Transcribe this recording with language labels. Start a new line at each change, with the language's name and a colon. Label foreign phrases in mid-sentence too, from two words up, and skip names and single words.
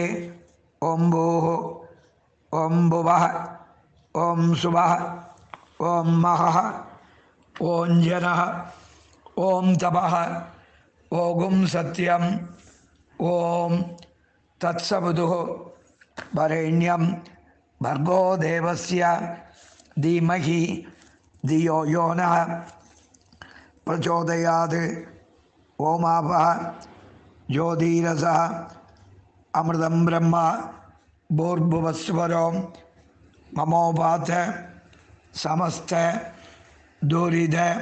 Sanskrit: ओम् भूः ओम् भुवः ओम् सुवः ओम् महः ओम् जनः ओम् तपः ओगुम् सत्यम् ओम् तत्सवितुः वरेण्यम् भर्गो देवस्य धीमहि धियो यो नः प्रचोदयात्. ओमापः ज्योतिरसः अमृतं ब्रह्म भूर्भुवस्वरो ममोपात समस्त दुरिद